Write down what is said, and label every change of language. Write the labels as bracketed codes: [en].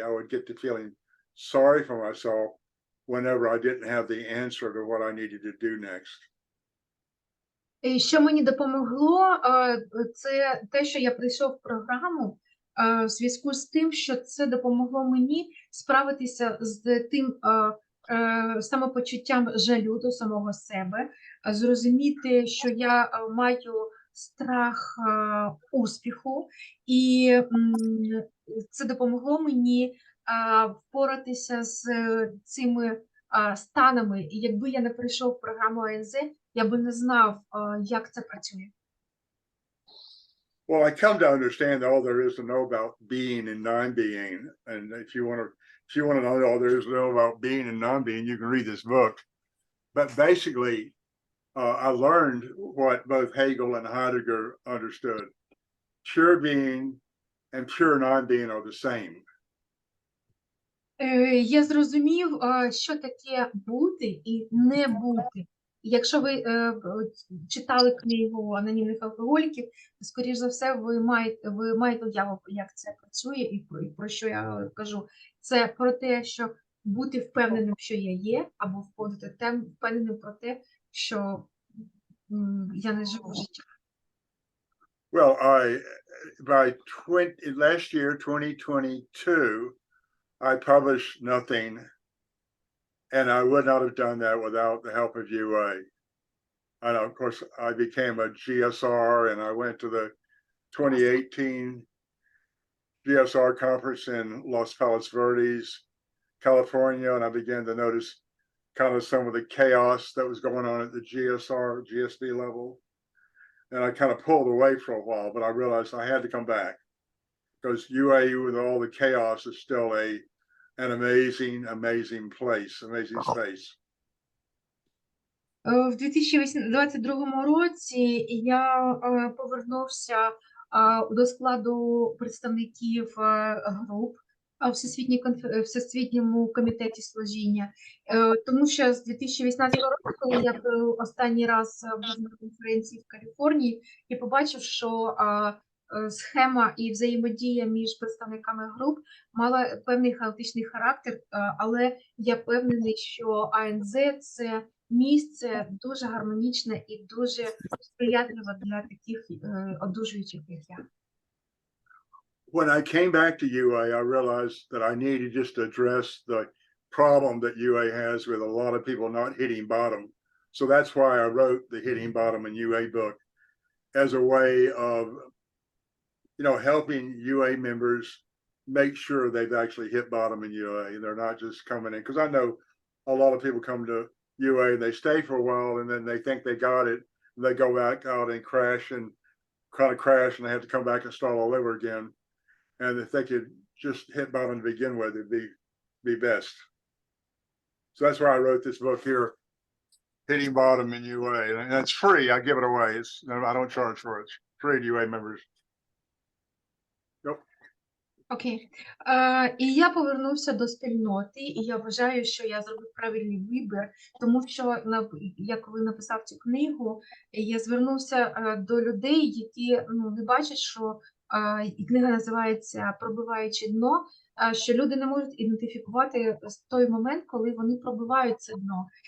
[en] I would get to feeling sorry for myself whenever I didn't have the answer to what I needed to do next. [uk] І що мені допомогло, це те, що я прийшов в програму, в зв'язку з тим, що це допомогло мені справитися з тим самопочуттям жалю до самого себе, зрозуміти, що я маю страх успіху, і це допомогло мені впоратися з цими станами. І якби я не прийшов в програму АНЗ, я би не знав, як це працює. [en] Well, I come to understand all there is to know about being and non-being. And if you want to know all there is to know about being and non-being, you can read this book. But basically, I learned what both Hegel and Heidegger understood. Pure being and pure non-being are the same. [uk] Я зрозумів, що таке бути і не бути. Якщо ви, читали книгу анонімних алкоголіків, то, скоріш за все, ви маєте уяву, як це працює і про що я кажу. Це про те, що бути впевненим, що я є, або бути впевненим про те, що, я не живу життя. [en] Well, by 20 last year, 2022, I published nothing, and I would not have done that without the help of UA. And of course, I became a GSR, and I went to the 2018 GSR conference in Los Palos Verdes, California, and I began to notice kind of some of the chaos that was going on at the GSR, GSD level. And I kind of pulled away for a while, but I realized I had to come back because UA with all the chaos is still an amazing, amazing place, amazing space. [uk] В 2022 році я повернувся до складу представників груп Всесвітньому комітеті служіння, тому що з 2018 року, коли я останній раз був на конференції в Каліфорнії, я побачив, що схема і взаємодія між представниками груп мала певний хаотичний характер, але я впевнений, що АНЗ – це місце дуже гармонічне і дуже сприятливе для таких одужуючих, як я. [en] When I came back to UA, I realized that I needed just to address the problem that UA has with a lot of people not hitting bottom. So that's why I wrote the Hitting Bottom in UA book as a way of, helping UA members make sure they've actually hit bottom in UA. They're not just coming in, because I know a lot of people come to UA and they stay for a while and then they think they got it and they go back out and crash and they have to come back and start all over again. And if they could just hit bottom to begin with, it'd be best. So that's why I wrote this book here, Hitting Bottom in UA, and that's free. I give it away. I don't charge for it. It's free to UA members. Yep. [uk] Окей. І я повернувся до спільноти, і я вважаю, що я зробив правильний вибір, тому що я коли написав цю книгу, я звернувся до людей, які не бачать, що і книга називається «Пробиваючи дно», що люди не можуть ідентифікувати той момент, коли вони пробивають це дно.